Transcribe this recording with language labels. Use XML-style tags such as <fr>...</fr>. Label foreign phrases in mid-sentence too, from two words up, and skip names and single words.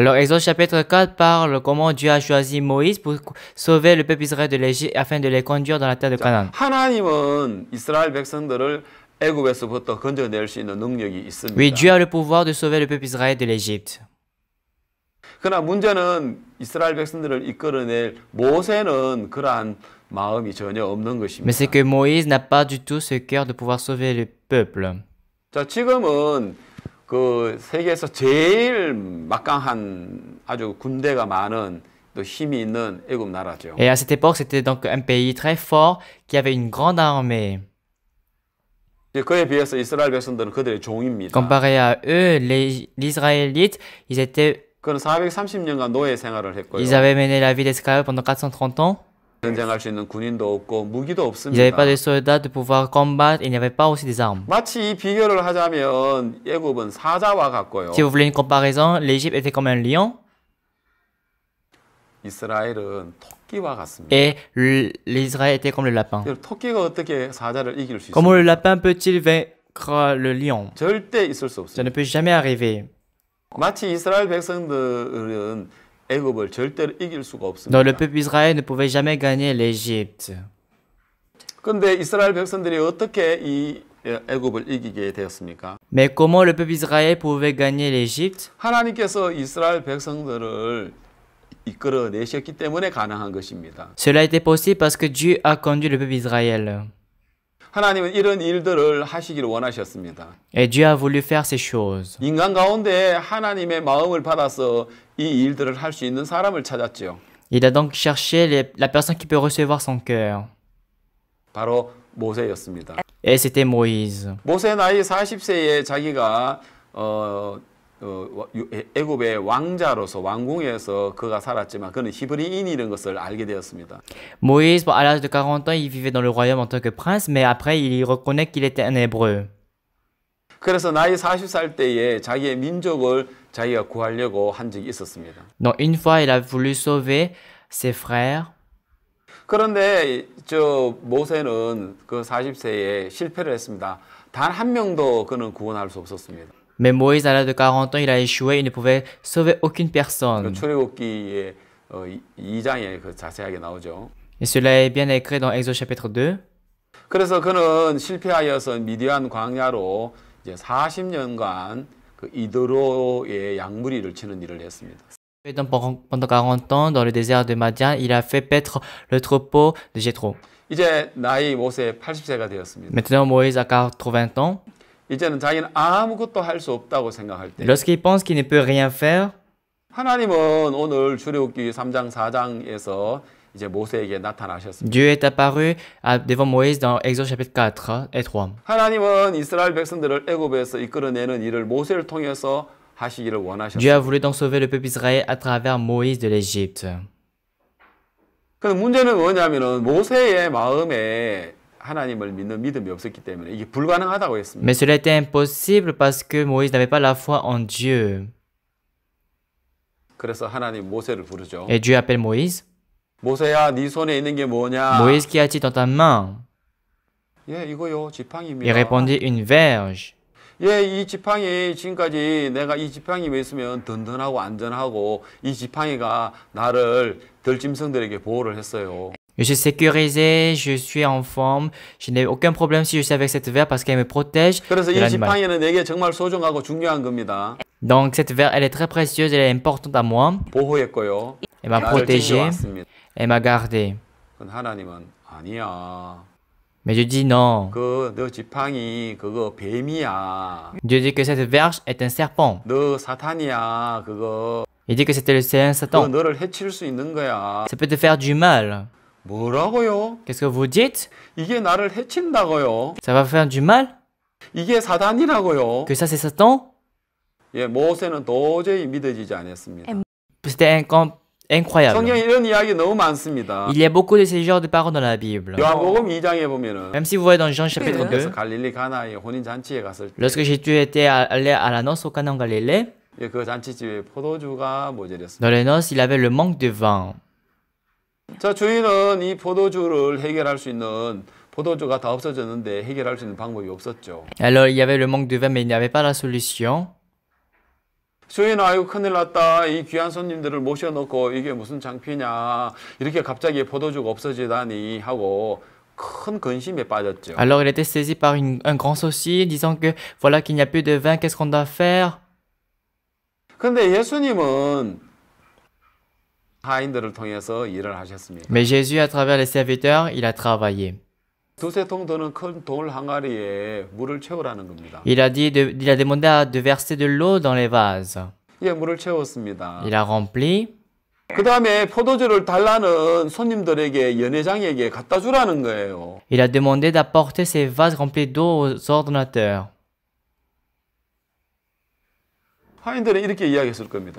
<fr>Alors, Exode chapitre 4 parle comment Dieu a choisi Moïse pour sauver le peuple Israël de l'Égypte afin de les conduire dans la terre de Canaan.</fr> <ko>하나님은 이스라엘 백성들을 애굽에서부터 건져낼 수 있는 능력이 있습니다.</ko> <fr>Oui, Dieu a le pouvoir de sauver le peuple Israël de l'Égypte.</fr> <ko>그러나 문제는 이스라엘 백성들을 이끌어낼 모세는 그러한 마음이 전혀 없는</ko> <fr>Mais</fr> <ko>것입니다.</ko> <fr>c'est que Moïse n'a pas du tout ce cœur de pouvoir sauver le peuple.</fr> <ko>자, 지금은 그 세계에서 제일 막강한 아주 군대가 많은 또 힘이 있는 애굽 나라죠.</ko> <fr>Et à cette époque, c'était donc un pays très fort qui avait une grande armée.</fr> <ko>그에 비해서 이스라엘 백성들은 그들의 종입니다.</ko> <fr>Comparé à eux, les Israélites, ils</fr> <ko>그는 430년간 노예 생활을 했고요.</ko> <fr>avaient mené la vie d'esclave pendant 430 ans.</fr> <ko>전쟁할 수 있는 군인도 없고 무기도</ko> <fr>Ils n'avaient pas</fr> <ko>없습니다.</ko> <fr>de soldats de pouvoir combattre, il n'y avait pas aussi des armes.</fr> <ko>마치 이 비교를 하자면 애굽은 사자와 같고요.</ko> <fr>Si vous voulez une comparaison, l'Égypte était comme un lion</fr> <ko>이스라엘은 토끼와 같습니다.</ko> <fr>et l'Israël était comme le lapin.</fr> <ko>토끼가 어떻게 사자를 이길 수</ko> <fr>Comment</fr> <ko>있습니까?</ko> <fr>le lapin peut-il vaincre le lion?</fr> <ko>절대 있을 수</ko> <fr>Ça ne</fr> <ko>없습니다.</ko> <fr>peut jamais arriver.</fr> <ko>마치 이스라엘 백성들은 애굽을 절대로 이길 수가</ko> <fr>Donc</fr> <ko>없습니다.</ko> <fr>le peuple Israël ne pouvait jamais gagner l'Égypte.</fr> <ko>그런데 이스라엘 백성들이 어떻게 이 애굽을 이기게 되었습니까?</ko> <fr>Mais comment le peuple Israël pouvait gagner l'Égypte?</fr> <ko>하나님께서 이스라엘 백성들을 이끌어내셨기 때문에 가능한 것입니다.</ko> <fr>Cela était possible parce que Dieu a conduit le peuple Israël.</fr> <ko>하나님은 이런 일들을 하시기를 원하셨습니다.</ko> <fr>Et Dieu a voulu faire ces choses.</fr> <ko>인간 가운데 하나님의 마음을 받아서 이 일들을 할 수 있는 사람을 찾았죠.</ko> <fr>Il a donc cherché la personne qui peut recevoir son cœur.</fr> <ko>바로 모세였습니다.</ko> <fr>Et c'était Moïse.</fr> <ko>모세 나이 40세에 자기가 애굽의 왕자로서 왕궁에서 그가 살았지만 그는 히브리인이라는 것을 알게 되었습니다.</ko> <fr>Moïse, à l'âge de 40 ans, il vivait dans le royaume en tant que prince, mais après, il reconnaît qu'il était un hébreu.</fr> <ko>그래서 나이 40살 때에 자기의 민족을 자기가 구하려고 한 적이 있었습니다.</ko> <fr>Donc une fois, il a voulu sauver ses frères.</fr> <ko>그런데 저 모세는 그 40세에 실패를 했습니다. 단 한 명도 그는 구원할 수 없었습니다.</ko> <fr>Mais Moïse, à l'âge de 40 ans, il a échoué, il ne pouvait sauver aucune</fr> <ko>그</ko> <fr>personne.</fr> <ko>출애굽기의 2장에 그 자세하게 나오죠.</ko> <fr>Et cela est bien écrit dans Exode chapitre 2.</fr> <ko>그래서 그는 실패하여서 미디안 광야로 이제 40년간 그 이드로의 양무리를 치는 일을 했습니다.</ko> <fr>Et donc, pendant 40 ans, dans le désert de Madian, il a fait paître le troupeau de Jéthro.</fr> <ko>이제 나이 모세 80세가 되었습니다.</ko> <fr>Maintenant, Moïse a 80 ans.</fr> <ko>이제는 자기는 아무것도 할 수 없다고 생각할 때</ko> <fr>Lorsqu'il pense qu'il ne peut rien faire,</fr> <ko>하나님은 오늘 출애굽기 3장 4장에서 이제 모세에게 나타나셨습니다.</ko> <fr>Dieu est apparu devant Moïse dans Exode chapitre 4 et 3.</fr> <ko>하나님은 이스라엘 백성들을 애굽에서 이끌어내는 일을 모세를 통해서 하시기를</ko> <fr>Dieu a</fr> <ko>원하셨습니다.</ko> <fr>voulu donc sauver le peuple Israël à travers Moïse de l'Égypte.</fr> <ko>근데 문제는 뭐냐면은 모세의 마음에 하나님을 믿는 믿음이 없었기 때문에 이게 불가능하다고 했습니다.</ko> <fr>Mais cela était impossible parce que Moïse n'avait pas la foi en Dieu.</fr> <ko>그래서 하나님 모세를 부르죠.</ko> <fr>Et Dieu appelle Moïse.</fr> <ko>모세야, 네 손에 있는 게 뭐냐?</ko> <fr>Moïse, qu'y a-t-il dans ta main?</fr> <ko>예, 이거요,</ko> <fr>Il</fr> <ko>지팡이입니다.</ko> <fr>répondit, une verge.</fr> <ko>예, 이 지팡이 지금까지 내가 이 지팡이만 있으면 든든하고 안전하고 이 지팡이가 나를 들짐승들에게 보호를 했어요.</ko> <fr>Je suis sécurisé, je suis en forme, je n'ai aucun problème si je suis avec cette verge parce qu'elle me protège</fr> <ko>그래서</ko> <fr>de</fr> <ko>이</ko> <fr>l'animal.</fr> <ko>지팡이는 내게 정말 소중하고 중요한 겁니다.</ko> <fr>Donc cette verge, elle est très précieuse, elle est importante à moi.</fr> <ko>보호했고요.</ko> <fr>Elle m'a</fr> <ko>나를</ko> <fr>protégé,</fr> <ko>챙겨왔습니다.</ko> <fr>elle m'a gardé.</fr> <ko>근데 하나님은 아니야.</ko> <fr>Mais Dieu dit non.</fr> <ko>너 지팡이 그거 뱀이야.</ko> <fr>Dieu dit que cette verge est un serpent.</fr> <ko>너 사탄이야.</ko> <fr>Il dit que c'est un</fr> <ko>그거</ko> <fr>Satan.</fr> <ko>너를 해칠 수 있는 거야.</ko> <fr>Ça peut te faire du mal.</fr> <ko>뭐라고요?</ko> <fr>Qu'est-ce que vous dites?</fr> <ko>이게 나를 해친다고요?</ko> <fr>Ça va faire du mal?</fr> <ko>이게 사단이라고요?</ko> <fr>Que ça c'est Satan?</fr> <ko>예, 모세는 도저히 믿어지지 않았습니다.</ko> <fr>C'était incroyable.</fr> <ko>성경에 이런 이야기 너무 많습니다.</ko> <fr>Il y a beaucoup de ces genres de paroles dans la Bible.</fr> <ko>요한복음 2장에 보면은</ko> <fr>Même si vous voyez dans Jean chapitre</fr> <ko>그래서</ko> <fr>2,</fr> <ko>갈릴리 가나의 혼인 잔치에 갔을 때</ko> <fr>lorsque Jésus était allé à la noce au Canaan en Galilée,</fr> <ko>예, 그 잔치집에 포도주가 모자랐습니다.</ko> <fr>dans les noces, il avait le manque de vin.</fr> <ko>자, 주인은 이 포도주를 해결할 수 있는 포도주가 다 없어졌는데 해결할 수 있는 방법이 없었죠.</ko> <fr>Alors il y avait le manque de vin, mais il n'y avait pas la solution.</fr> <ko>주인, 아이고 큰일 났다. 이 귀한 손님들을 모셔놓고 이게 무슨 창피냐. 이렇게 갑자기 포도주가 없어지다니 하고 큰 근심에 빠졌죠.</ko> <fr>Alors il était saisi par un grand souci, disant que voilà qu'il n'y a plus de vin, qu'est-ce qu'on doit faire?</fr> <ko>근데 예수님은 하인들을 통해서 일을 하셨습니다.</ko> <fr>Mais Jésus, à travers les serviteurs, il a travaillé.</fr> <ko>두세 통 드는 큰 돌 항아리에 물을 채우라는 겁니다.</ko> <fr>Il a demandé de verser de l'eau dans les vases.</fr> <ko>예, 물을 채웠습니다.</ko> <fr>Il a rempli.</fr> <ko>그 다음에 포도주를 달라는 손님들에게 연회장에게 갖다 주라는 거예요.</ko> <fr>Il a demandé d'apporter ces vases remplis d'eau aux ordonnateurs.</fr> <ko>하인들은 이렇게 이야기했을 겁니다.</ko>